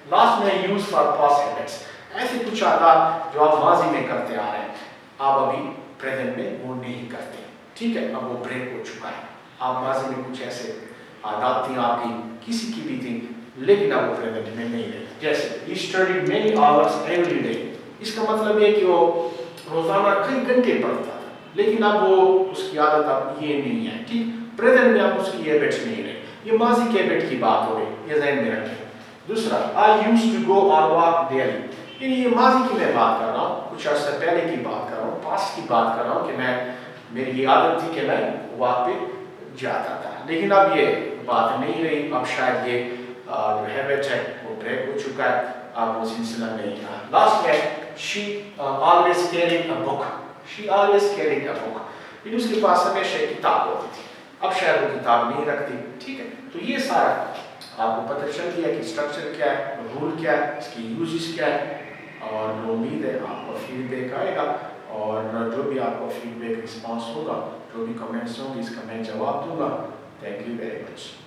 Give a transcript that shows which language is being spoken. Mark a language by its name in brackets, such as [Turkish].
[Urdu] Last میں use for past habits, ایسے کچھ عادات جو آپ ماضی میں کرتے آ رہے ہیں, آپ ابھی پریزنٹ میں وہ نہیں کرتے. ٹھیک ہے, اب وہ بریک ہو چکا ہے. آپ ماضی میں کچھ ایسے عادات تھیں آپ کی, کسی کی بھی تھی, لیکن اب وہ پریزنٹ میں نہیں رہے. جیسے [English] he studied many hours every day. [Urdu] اس کا مطلب ہے کہ وہ روزانہ کئی گھنٹے پڑھتا تھا, لیکن اب وہ اس کی عادت اب یہ نہیں ہے. ٹھیک, پریزنٹ میں اب اس کی ہیبٹس نہیں رہے. یہ ماضی کے ہیبٹ کی بات ہو رہی, یہ ذہن میں رکھیں. دوسرا, [English] I used to go on walk daily. [Urdu] یعنی یہ ماضی کی میں بات کر رہا ہوں, کچھ عرصہ پہلے کی بات کر رہا ہوں, پاسٹ کی بات کر رہا ہوں کہ میری یہ عادت تھی کہ میں واک پہ جاتا تھا, لیکن اب یہ بات نہیں رہی. اب شاید یہ جو ہیبٹ ہے وہ بریک ہو چکا ہے, اب وہ سلسلہ نہیں رہا. [English] Last میں she always carried a book. She always carried a book. [Urdu] یعنی اس کے پاس ہمیشہ ایک کتاب ہوتی تھی, اب شاید وہ کتاب نہیں رکھتی. ٹھیک ہے, تو یہ سارا آپ کو پتہ چل گیا کہ اسٹرکچر کیا ہے, رول کیا ہے, اس کی یوزز کیا ہے, اور امید ہے آپ کو فیڈ بیک آئے گا, اور جو بھی آپ کو فیڈ بیک رسپانس ہوگا, جو بھی کمنٹس ہوں گے, اس کا میں جواب دوں گا. Thank you very much.